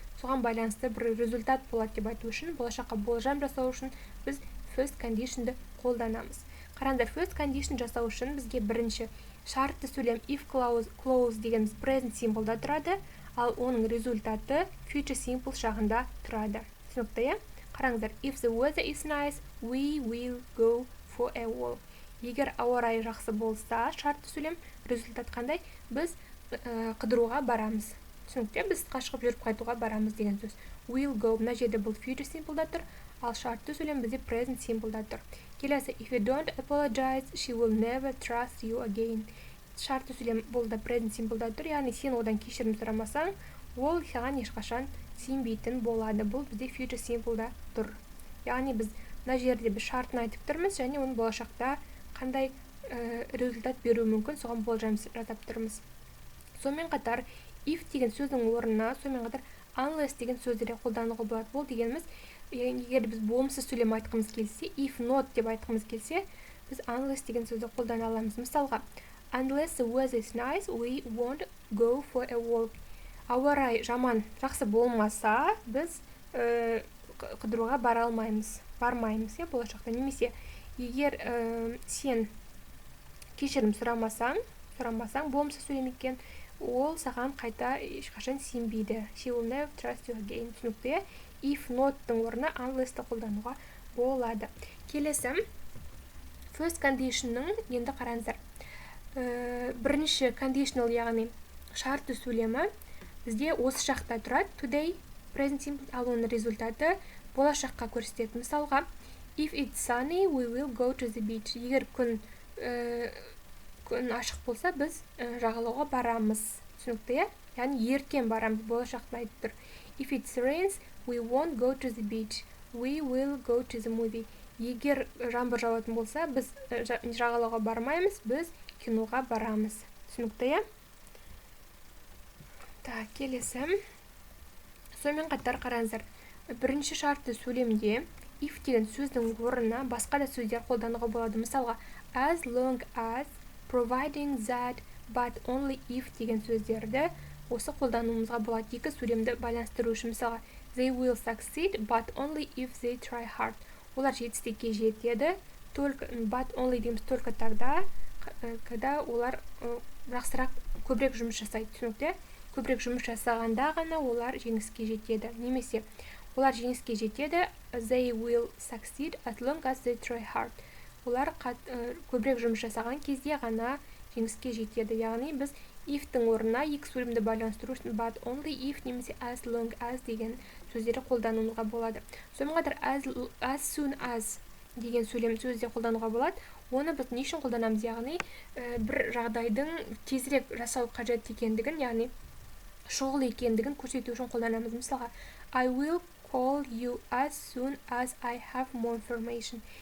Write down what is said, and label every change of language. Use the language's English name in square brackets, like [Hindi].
[Kazakh] соған байланысты бір результат болады деп айту үшін, болашаққа болжам жасау үшін біз first condition'ды қолданамыз. Қараңдар, first condition жасау үшін бізге бірінші шартты сөйлем if clause дегеніміз present simple-да тұрады, ал оның результаты future simple шағында тұрады. Түсінікті, е? Қараңдар, [English] if the weather is nice, we will go for a walk. [Kazakh] Егер ауа райы жақсы болса, шартты сөйлем, результат қандай? Біз қыдыруға барамыз. Түсінікті, біз шығып жүріп қайтуға барамыз деген сөз. Will go, мына жерде бұл future simple-да тұр, ал шартты сөйлем бізде present simple-да тұр. [English] Келесі, if you don't apologize, she will never trust you again. [Kazakh] Шартты сөйлем бұл да present simple-да тұр, яғни сен одан кешірім сұрамасаң, ол саған ешқашан сенбейтін болады. Бұл бізде future simple-да тұр. Яғни біз мына жерде біз шартын айтып тұрмыз, және оның болашақта қандай результат беруі мүмкін, соған болжам жасап тұрмыз. Сонымен қатар if деген сөздің орнына, сонымен қатар unless деген сөздерді қолдануға болады. Бұл дегеніміз, егер біз болымсыз сөйлем айтқымыз келсе, if not деп айтқымыз келсе, біз unless деген сөзді қолдана аламыз. Мысалға, [English] unless the weather is nice, we won't go for a walk. [Kazakh] Ауа райы жаман, жақсы болмаса, біз қыдыруға бармаймыз, болашақта. Немесе, егер сен кешірім сұрамасаң, болымсыз сөйлем екен, ол саған қайта ешқашан сенбейді. [English] She will never trust you again. [Kazakh] Түсінікті, if not-тың орнына unless-ті қолдануға болады. Келесі, first condition-ның енді қараңыздар. Бірінші conditional, яғни шартты сөйлемі бізде осы шақта тұрады. Today, present simple, ал оның результаты болашаққа көрсетеді. Мысалға, [English] if it's sunny, we will go to the beach. [Kazakh] Егер күн ашық болса, біз жағалауға барамыз. Түсінікті, яғни ертең барамыз, болашақта айтып тұр. [English] If it rains, we won't go to the beach. We will go to the movie. [Kazakh] Егер жаңбыр жауатын болса, біз жағалауға бармаймыз, біз киноға барамыз. Түсінікті, [Russian] Так, [Kazakh] келесі. Сонымен қатар қараңыздар. Бірінші шартты сөйлемде if деген сөздің орнына басқа да сөздер қолдануға болады. Мысалға, as long as, providing that, but only if деген сөздерді осы қолдануымызға болады. Екі сөйлемді байланыстыру үшін. Мысалға, [English] they will succeed, but only if they try hard. [Kazakh] Олар жетістікке жетеді, but only дейміз [Russian] только тогда, когда [Kazakh] олар жақсырақ көбірек жұмыс жасайды. Түсінікті? Көбірек жұмыс жасағанда ғана олар жеңіске жетеді. Немесе, олар жеңіске жетеді, [English] they will succeed as long as they try hard. [Kazakh] Олар көбірек жұмыс жасаған кезде ғана жеңіске жетеді. Яғни біз if-тің орнына екі сөйлемді байланыстыру үшін but only if немесе as long as деген сөздері қолдануға болады. Сонымен қатар as soon as деген сөйлем сөзде қолдануға болады. Оны біз не үшін қолданамыз, яғни бір жағдайдың тезірек жасау қажет екендігін, яғни шұғыл екендігін көрсету үшін қолданамыз. Мысалға, [English] I will call you as soon as I have more information.